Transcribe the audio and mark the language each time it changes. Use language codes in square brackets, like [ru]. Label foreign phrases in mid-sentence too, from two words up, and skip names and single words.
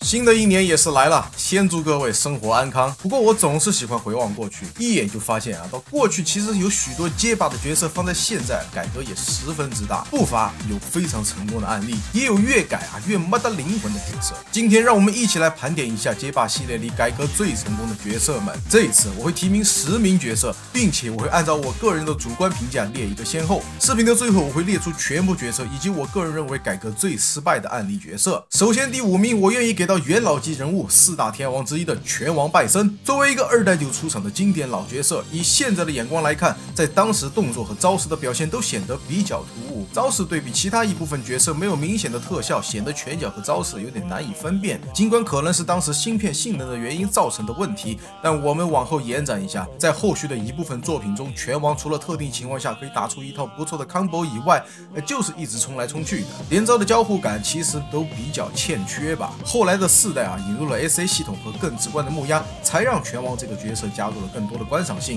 [zh] 新的一年也是來了，先祝各位生活安康。不过我总是喜欢回望过去，一眼就发现啊，到过去其實有許多街霸的角色放在現在改革也十分之大，不乏有非常成功的案例，也有越改啊越沒得靈魂的角色。今天讓我們一起來盤點一下街霸系列裡改革最成功的角色們。這一次我會提名10名角色，並且我會按照我個人的主觀評價列一個先後。視頻的最後我會列出全部角色以及我個人認為改革最失敗的案例角色。首先第5名，我願意給到元老級人物4大天王之一的拳王拜森。作為一個2代就出場的經典老角色，以現在的眼光來看，在當時動作和招式的表現都顯得比較突兀，招式對比其他一部分角色沒有明顯的特效，顯得拳腳和招式有點難以分辨。儘管可能是當時芯片性能的原因造成的問題，但我們往後延展一下，在後續的一部分作品中，拳王除了特定情況下可以打出一套不錯的 combo 以外，就是一直衝來衝去的，連招的交互感其實都比較欠缺吧。後來的4代啊，引入了 SA 系統和更直觀的木押，才讓拳王這個角色加入了更多的觀賞性。